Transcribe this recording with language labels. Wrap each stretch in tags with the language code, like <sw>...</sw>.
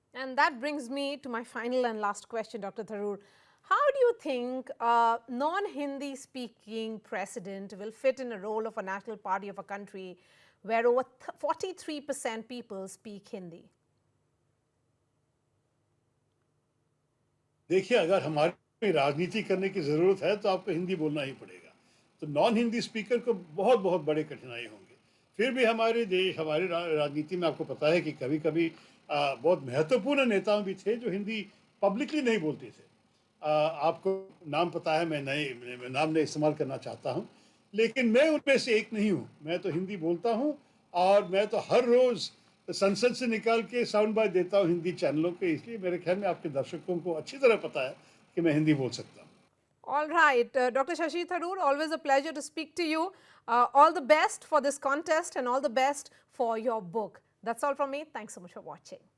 <en>And that brings me to my final and last question, Dr. Tharoor. How do you think a non-Hindi speaking president will fit in a role of a national party of a country where over 43% people speak Hindi?</en> <hi>देखिए, अगर हमारी राजनीति करने की ज़रूरत है तो आपको हिंदी बोलना ही पड़ेगा. तो नॉन हिंदी स्पीकर को बहुत बहुत बड़े कठिनाई होंगे. फिर भी हमारे देश, हमारी राजनीति में आपको पता है कि कभी-कभी बहुत महत्वपूर्ण नेता भी थे जो हिंदी पब्लिकली नहीं बोलते थे. आपको नाम पता है, मैं नाम नहीं इस्तेमाल करना चाहता हूं, लेकिन मैं उनमें से एक नहीं हूं. मैं तो हिंदी बोलता हूं और मैं तो हर रोज संसद से निकाल के साउंड बाइट देता हूं हिंदी चैनलों के. इसलिए मेरे ख्याल में आपके दर्शकों को अच्छी तरह पता है कि मैं हिंदी बोल सकता हूं.</hi> <en>All right, Dr. Shashi Tharoor, always a pleasure to speak to you. All the best for this contest and all the best for your book. That's all from me. Thanks so much for watching.</en>